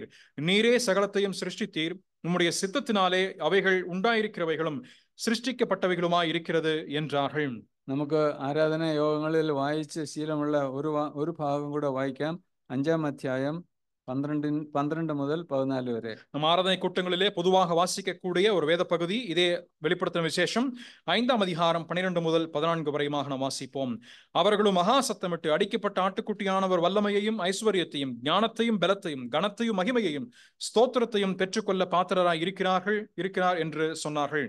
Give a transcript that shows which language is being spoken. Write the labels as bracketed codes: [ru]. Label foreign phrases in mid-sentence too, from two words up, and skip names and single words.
[ta] நீரே சகலத்தையும் சிருஷ்டித்தீர். உம்முடைய சித்தத்தினாலே அவைகள் உண்டாயிருக்கிறவைகளும் சிருஷ்டிக்கப்பட்டவைகளுமாய் இருக்கிறது என்றார்கள். [ml] നമുക്ക് ആരാധനാ യോഗങ്ങളിൽ വായിച്ച് ശീലമുള്ള ഒരു ഭാഗം കൂടെ വായിക്കാം. 5ആം അധ്യായം 12 മുതൽ 14 വരെ. [ta] நம் ஆராதனை கூட்டங்களிலே பொதுவாக வாசிக்கக்கூடிய ஒரு வேத பகுதி இதே. வெளிப்படுத்தின விசேஷம் 5ஆம் அதிகாரம் 12 முதல் 14 வரையுமாக நாம் வாசிப்போம். அவர்களும் மகா சத்தமிட்டு, அடிக்கப்பட்ட ஆட்டுக்குட்டியானவர் வல்லமையையும் ஐஸ்வர்யத்தையும் ஞானத்தையும் பலத்தையும் கனத்தையும் மகிமையையும் ஸ்தோத்திரத்தையும் பெற்றுக்கொள்ள பாத்திரராய் இருக்கிறார் என்று சொன்னார்கள்.